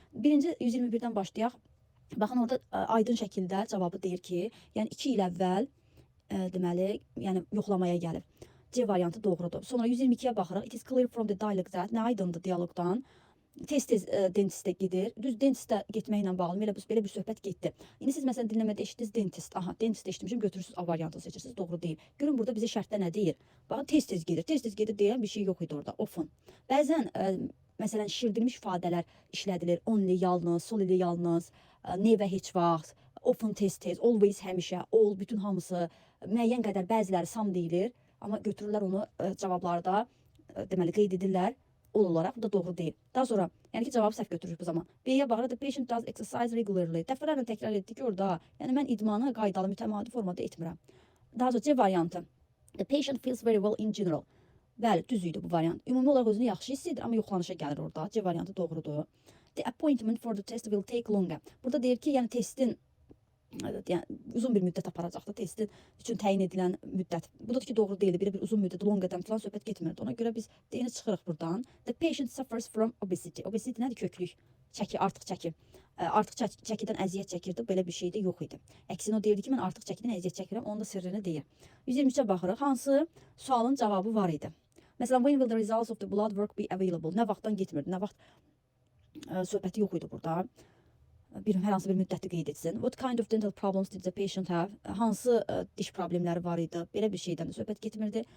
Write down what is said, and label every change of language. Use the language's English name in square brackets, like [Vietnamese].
[Azerbaijani] Birinci 121-dən başlayaq. Baxın orada aydın şəkildə cavabı deyir ki, yəni 2 il əvvəl deməli, yəni yoxlamaya gəlib. C variantı doğrudur. Sonra 122-yə baxırıq. [English] It is clear from the dialogue that [Azerbaijani] nə aydındır dialoqdan. Tez-tez dentistə gedir. Düz dentistə getməklə bağlı belə bir söhbət getdi. İndi siz məsələn dinləmədə eşitdiniz dentist. Aha, dentist eşitmişim, götürürsüz A variantını seçirsiniz. Doğru deyil. Görün burada bizə şərtdə nə deyir? Baxın tez-tez gedir. Tez-tez gedir deyən bir şey yox idi orada. Often. Bəzən məsələn şişirdilmiş ifadələr işlədilir. Only yalnız, sol ili yalnız, never heç vaxt, often tez-tez, always həmişə, all bütün hamısı, müəyyən qədər bəziləri some deyilir. Amma götürürlər onu cavablarda deməli qeyd edirlər ol olaraq. Bu da doğru deyil. Daha sonra, yəni ki cavabı səhv götürürük bu zaman. B-yə baxırıq. [English] The patient does exercise regularly. [Azerbaijani] Dəfələrlə təkrar etdik ki, orada. Yəni mən idmanı qaydalı, mütəmadi formada etmirəm. Daha sonra C variantı. [English] The patient feels very well in general. [Azerbaijani] Bəli, düz idi bu variant. Ümumi olaraq özünü yaxşı hiss edir, amma yoxlanışa gəlir orada. C variantı doğrudur. [English] The appointment for the test will take longer. [Azerbaijani] Burada deyir ki, yəni testin yəni uzun bir müddət aparacaqdı. Testin üçün təyin edilən müddət. Bu da ki doğru deyildi. Bir uzun müddət longadan falan söhbət getmirdi. Ona görə biz deyini çıxırıq buradan. [English] The patient suffers from obesity. [Azerbaijani] Obesity nədir? Köklük. Çəki, artıq çəki. Artıq çəkidən əziyyət çəkirdi. Belə bir şey də yox idi. Əksinə o deyirdi ki, mən artıq çəkidən əziyyət çəkirəm. Onun da sirrini deyir. 123-ə baxırıq. Hansı sualın cavabı var idi? Məsələn, [English] when will the results of the blood work be available? [Azerbaijani] Nə vaxtdan getmirdi? Nə vaxt söhbəti yox idi burada. Hər hansı bir müddəti qeyd etsin. [English] What kind of dental problems did the patient have? [Azerbaijani] Hansı diş problemləri var idi? Belə bir şeydən də söhbət getmirdi.